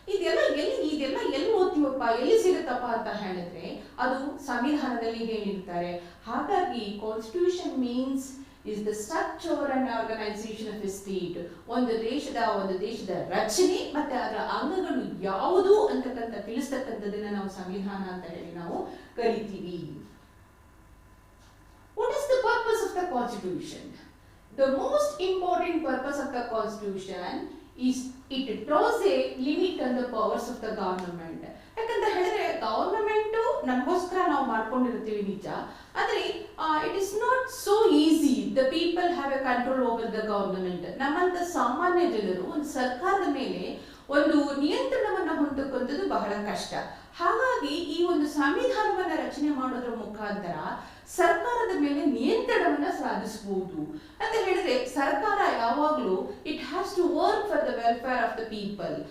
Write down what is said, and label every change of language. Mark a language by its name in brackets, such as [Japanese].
[Kannada] ಇದೆಲ್ಲ ಎಲ್ಲಿ ಓದ್ತೀವಪ್ಪ, ಎಲ್ಲಿ ಸಿಗುತ್ತಪ್ಪ ಅಂತ ಹೇಳಿದ್ರೆ ಅದು ಸಂವಿಧಾನದಲ್ಲಿ ಹೇಳಿರ್ತಾರೆ. ಹಾಗಾಗಿ [English] Constitution means is the structure and organization of a state. [Kannada] ಒಂದು ದೇಶದ ರಚನೆ ಮತ್ತೆ ಅದರ ಅಂಗಗಳು ಯಾವುದು ಅಂತಕ್ಕಂಥ ತಿಳಿಸ್ತಕ್ಕಂಥದನ್ನ ನಾವು ಸಂವಿಧಾನ ಅಂತ ಹೇಳಿ ನಾವು ಕರಿತೀವಿ. [English] What is the purpose of the constitution? The most important purpose of the constitution is it draws a limit on the powers of the government. [Kannada] ಯಾಕಂತ ಹೇಳಿದ್ರೆ ಗವರ್ನಮೆಂಟ್ ನಮಗೋಸ್ಕರ ನಾವು ಮಾಡ್ಕೊಂಡಿರ್ತೀವಿ ನಿಜ, ಅಂದ್ರೆ [English] It is not so easy. The people have a control over the government. [Kannada] ನಮ್ಮಂತ ಸಾಮಾನ್ಯ ಜನರು ಒಂದು ಸರ್ಕಾರದ ಮೇಲೆ ಒಂದು ನಿಯಂತ್ರಣವನ್ನು ಹೊಂದಿಕೊಂಡದ್ದು ಬಹಳ ಕಷ್ಟ. ಹಾಗಾಗಿ ಈ ಒಂದು ಸಂವಿಧಾನವನ್ನ ರಚನೆ ಮಾಡೋದ್ರ ಮುಖಾಂತರ ಸರ್ಕಾರದ ಮೇಲೆ ನಿಯಂತ್ರಣವನ್ನ ಸಾಧಿಸಬಹುದು ಅಂತ ಹೇಳಿದ್ರೆ, ಸರ್ಕಾರ ಯಾವಾಗಲೂ [English] It has to work for the welfare of the people.